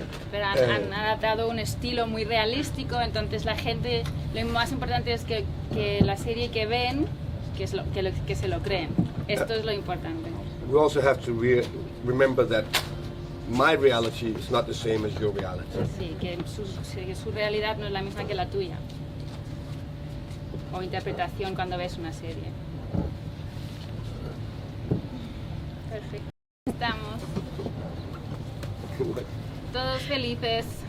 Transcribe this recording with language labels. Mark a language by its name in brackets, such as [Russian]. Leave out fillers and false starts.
[Spanish] Pero han adaptado un estilo muy realístico, entonces la gente, lo más importante es que la serie que ven, que se lo creen. Esto es lo importante. [English] We also have to remember that my reality is not the same as your reality. [Spanish] Sí, que su realidad no es la misma que la tuya. O interpretación cuando ves una serie. Perfecto. Estamos todos felices.